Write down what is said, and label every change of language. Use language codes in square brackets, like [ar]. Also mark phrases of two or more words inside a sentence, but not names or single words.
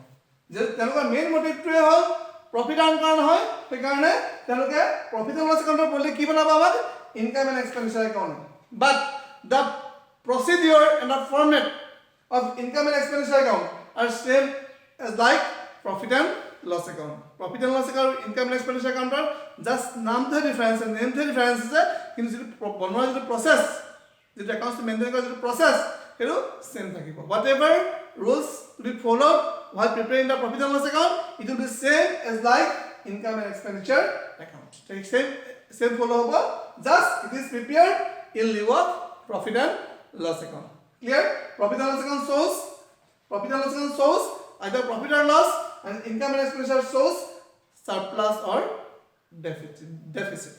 [as] যে তেওঁলোকৰ [en] main motive [as] হ'ল [en] profit earn [as] কৰা নহয়, সেইকাৰণে তেওঁলোকে [en] profit and loss account [as] বদলি কি বনাব আমাক [en] income and expenditure account. but the procedure and the format of income and expenditure account are same as like profit and loss account. Profit and loss account, income and expenditure account are just নামটোহে ডিফাৰেঞ্চ, নেমটোহে ডিফাৰেঞ্চ আছে, কিন্তু যিটো বনোৱাৰ যিটো প্ৰচেছ, যিটো একাউণ্টটো মেইনটেইন কৰা যিটো প্ৰচেছ, সেইটো চেম থাকিব। what ever rules to be followed while preparing the profit and loss account, it will be same as like income and expenditure account. Same follow hobo, just it is prepared in lieu of profit and loss account. Clear? Profit and loss account shows Profit and loss account shows either profit or loss, and income and expenditure shows surplus or deficit.